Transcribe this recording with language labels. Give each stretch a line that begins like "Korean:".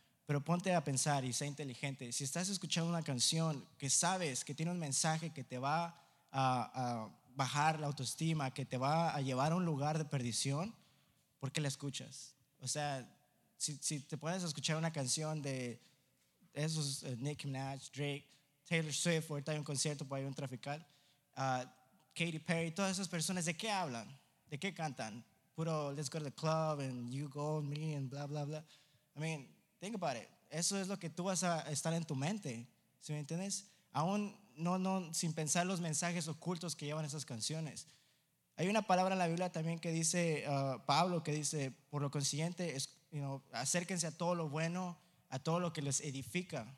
Spanish: Pero ponte a pensar y sé inteligente. Si estás escuchando una canción que sabes que tiene un mensaje que te va a bajar la autoestima, que te va a llevar a un lugar de perdición, ¿por qué la escuchas? O sea, si te pones a escuchar una canción de esos Nicki Minaj, Drake, Taylor Swift, ahorita hay un concierto por ahí, un trafical, Katy Perry, todas esas personas, ¿de qué hablan? ¿De qué cantan?
English: Puro let's go to the club and you go me and bla bla bla. I mean, think about it.
Spanish: Eso es lo que tú vas a estar en tu mente, ¿sí me entiendes? Aún no sin pensar los mensajes ocultos que llevan esas canciones. Hay una palabra en la Biblia también que dice Pablo, que dice, por lo consiguiente, es, you know, acérquense a todo lo bueno, a todo lo que les edifica.